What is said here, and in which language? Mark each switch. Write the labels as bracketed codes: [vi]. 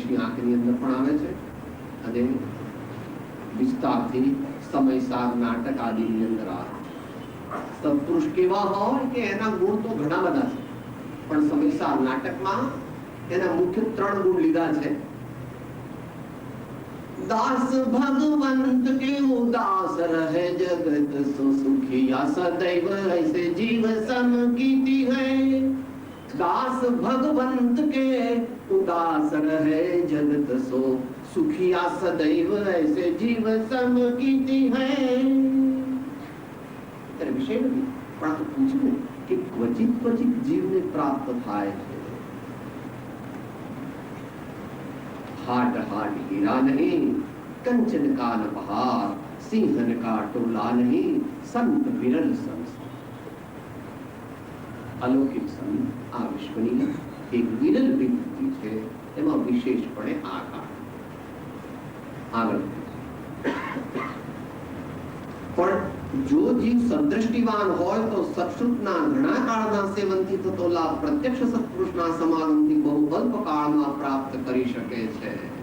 [gu] 80 આંકની અંદર પણ આવે છે અને વિસ્તારથી સમયસાર નાટક આદિની અંદર આવે. સત્પુરુષ કેવા હોય કે એના ગુણ તો ઘણા બધા છે, પણ સમયસાર નાટકમાં એના મુખ્ય 3 ગુણ લીધા છે. [hi] दास भगवंत के उदास रहे जगत सो सुखिया सदैव ऐसे जीव सम कीती है. दास भगवंत के उदास रहे जगत सो सुखिया सदैव ऐसे जीव सम कीती है [gu] ત્યારે વિષય નથી, પણ આ તો પૂછ્યું ને કે ક્વચિત ક્વચિત જીવને પ્રાપ્ત થાય છે. [hi] हाट हाट हीरा नहीं, कंचन का न बहार, सिंहन का टोला नहीं, संत विरल संसार. [gu] अलौकिक संत આ વિશ્વની એક વિરલ વિભૂતિ છે, એમાં વિશેષપણે આ કાળ આગળ. પણ જો જીવ સદ્રષ્ટિવાન હોય તો સત્સુખના ઘણા કાળના સેવનથી થતો લાભ પ્રત્યક્ષ સત્પુરુષના સમાગમથી બહુ અલ્પ કાળમાં પ્રાપ્ત કરી શકે છે.